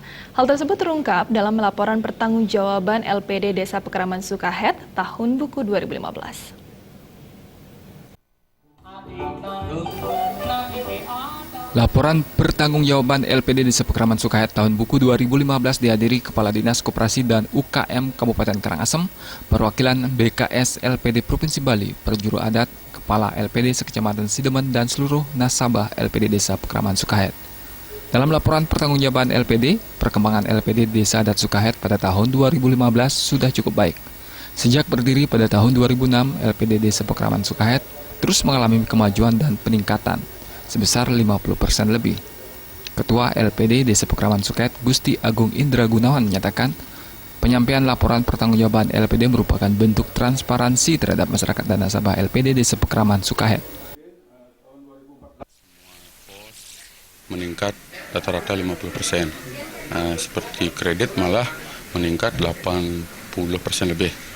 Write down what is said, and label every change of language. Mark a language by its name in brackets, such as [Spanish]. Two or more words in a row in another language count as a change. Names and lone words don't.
[Indonesian] Hal tersebut terungkap dalam laporan pertanggungjawaban LPD Desa Pekeraman Sukahet tahun buku 2015. Laporan pertanggungjawaban LPD Desa Pekeraman Sukahet tahun buku 2015 dihadiri Kepala Dinas Koperasi dan UKM Kabupaten Karangasem, perwakilan BKS LPD Provinsi Bali, perjuru adat, Kepala LPD Sekecamatan Sidemen, dan seluruh nasabah LPD Desa Pekeraman Sukahet. Dalam laporan pertanggungjawaban LPD, perkembangan LPD Desa Adat Sukahet pada tahun 2015 sudah cukup baik. Sejak berdiri pada tahun 2006, LPD Desa Pekeraman Sukahet terus mengalami kemajuan dan peningkatan sebesar 50% lebih. Ketua LPD Desa Pekeraman Sukahet, Gusti Agung Indra Gunawan, menyatakan penyampaian laporan pertanggungjawaban LPD merupakan bentuk transparansi terhadap masyarakat dan nasabah LPD Desa Pekeraman Sukahet. Meningkat rata-rata 50%. Seperti kredit malah meningkat 80% lebih.